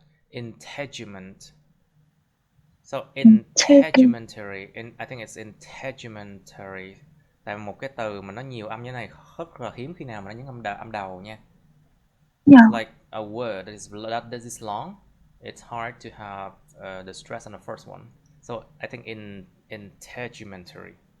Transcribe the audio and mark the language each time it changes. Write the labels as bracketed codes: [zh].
[en] Integument. So integumentary, I think it's integumentary. [vi] Tại một cái từ mà nó nhiều âm như này rất là hiếm khi nào mà nó nhấn âm đầu nha. [en] Yeah. Like a word that is long, it's hard to have the stress on the first one. So I think integumentary.